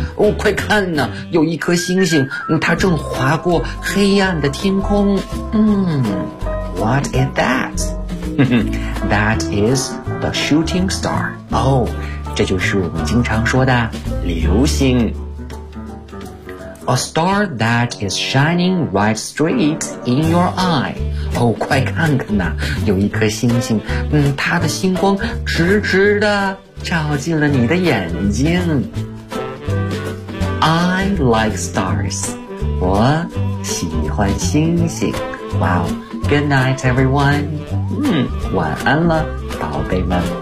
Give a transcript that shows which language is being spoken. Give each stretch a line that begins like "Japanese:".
Chinese: 哦，快看呢，有一颗星星，它正划过黑暗的天空。
English: What is that? That is the shooting star.
Chinese: Oh,这就是我们经常说的流星。
English: A star that is shining right straight in your eye.
Chinese: 哦，快看看呐，有一颗星星，它的星光直直的照进了你的眼睛。
English: I like stars.
Chinese: 我喜欢星星。
English: Wow, good night everyone.
Chinese: 晚安了。宝贝们。